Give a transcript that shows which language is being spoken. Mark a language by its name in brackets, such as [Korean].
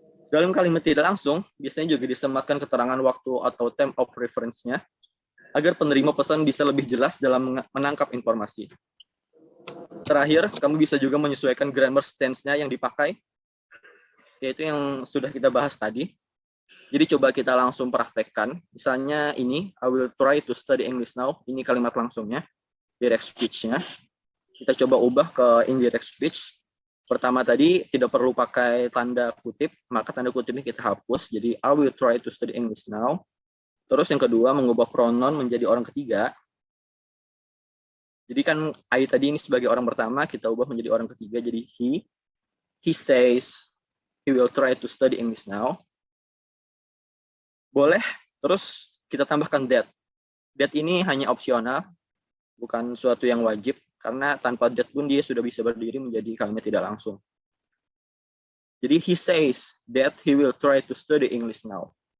[Indonesian] Dalam kalimat tidak langsung, biasanya juga disematkan keterangan waktu atau [English] time of reference- [Indonesian] nya agar penerima pesan bisa lebih jelas dalam menangkap informasi. Terakhir, kamu bisa juga menyesuaikan grammar tense-nya yang dipakai, yaitu yang sudah kita bahas tadi. Jadi coba kita langsung praktekkan. Misalnya ini, [English] I will try to study English now. [Indonesian] Ini kalimat langsungnya, direct speech-nya. Kita coba ubah ke indirect speech. Pertama tadi tidak perlu pakai tanda kutip, maka tanda kutip ini kita hapus. [English] Jadi I will try to study English now. [Indonesian] Terus yang kedua, mengubah pronoun menjadi orang ketiga. Jadi kan I tadi ini sebagai orang pertama, kita ubah menjadi orang ketiga. [English] Jadi he says he will try to study English now. [Indonesian] Boleh, terus kita tambahkan that. That ini hanya opsional, bukan suatu yang wajib, karena tanpa that pun dia sudah bisa berdiri menjadi kalimat tidak langsung. [English] Jadi he says that he will try to study English now.